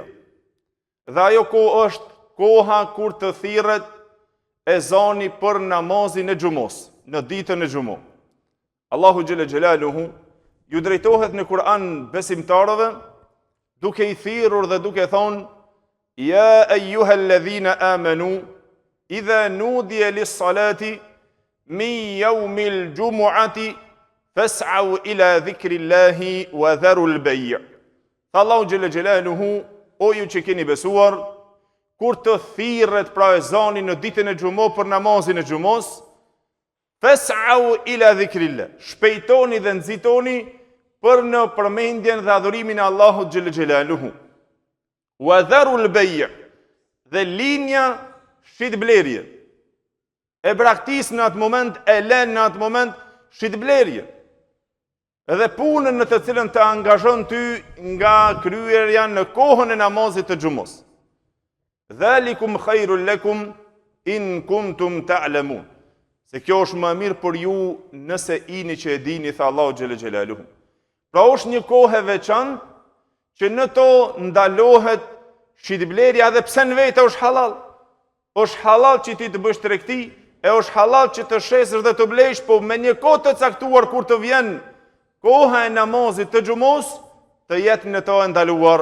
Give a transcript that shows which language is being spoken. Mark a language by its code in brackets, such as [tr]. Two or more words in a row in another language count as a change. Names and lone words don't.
[sq] Dhe ajo kohë është koha kur të thirret ezani për namazin e xhumos, në ditën e xhumos. [ar] الله جل جلاله [sq] ju drejtohet në Kur'an besimtarëve, duke i thirrur dhe duke thonë: [ar] يا أيها الذين آمنوا إذا نودي للصلاة من يوم الجمعة فاسعوا إلى ذكر الله وذروا البيع'. الله جل جلاله, [sq] o ju që keni besuar, kur të thirret pra ezani në ditën e xhumos për namazin e xhumos, [ar] فاسعوا إلى ذكر الله, [sq] shpejtoni dhe nxitoni për në përmendjen dhe adhurimin e Allahut [ar] جل جلاله. وذروا البيع', [sq] dhe linja shitblerje. E braktis në atë moment, e len në atë moment shitblerje. Edhe punën në të cilën të angazhon ty nga kryerja në kohën e namazit të xhumos. [ar] ذلكم خير لكم إن كنتم تعلمون. [sq] Se kjo është më mirë për ju nëse ini që e dini, tha [ar] الله جل جلاله. [sq] Pra është një kohë e veçantë që në to ndalohet shitblerja, edhe pse në vetë është halal. Është halal që ti të bësh tregti, e është halal që të shesësh dhe të blesh, po me një kohë të caktuar kur të vjen koha e namazit të xhumos, të jetë në to e ndaluar.